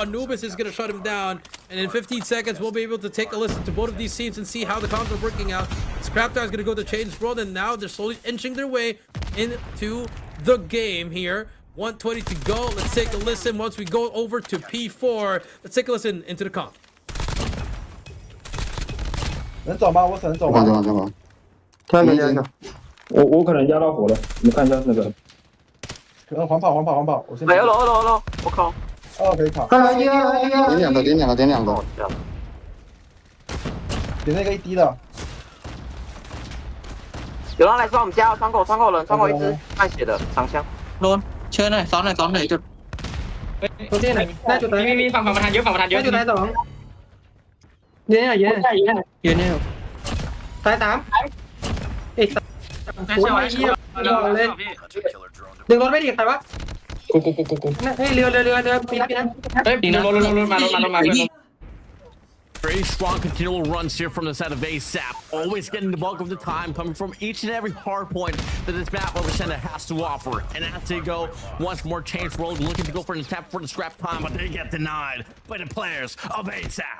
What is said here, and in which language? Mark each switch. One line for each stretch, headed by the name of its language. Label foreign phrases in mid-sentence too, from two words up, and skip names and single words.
English: Anubis is going to shut him down. And in 15 seconds, we'll be able to take a listen to both of these teams and see how the comps are working out. Scraptown is going to go to Change World. And now they're slowly inching their way into the game here. 120 to go. Let's take a listen. Once we go over to P4, let's take a listen into the comp.
Chinese: 能走吗？我只能走吗？看没人呢，我可能压到火了，你们看一下那个。黄跑，我先。没有了，我靠！哦，可以跑。点两个。点那个1滴的。有人来抓我们家，窗口一只半血的长枪。
Thai: โดนเชิญหน่อยซ้อนหน่อยจุดตัวที่ไหนได้จุดไหนมีฝั่งประธานเยอะได้จุดไหน2เยอะเนี่ยตาย3อีกโอ้ยเหี้ยเลย
English: 100-killer drone
Thai: ดึงรถไม่ดีใครวะกูเฮ้ยเรือปีนั้นเฮ้ยดึงรถมา
English: Very strong continual runs here from the side of ASAP. Always getting the bulk of the time coming from each and every hard point that this map of Hacienda has to offer. And as they go, once more Change World looking to go for an attempt for the scrap time, but they get denied by the players of ASAP.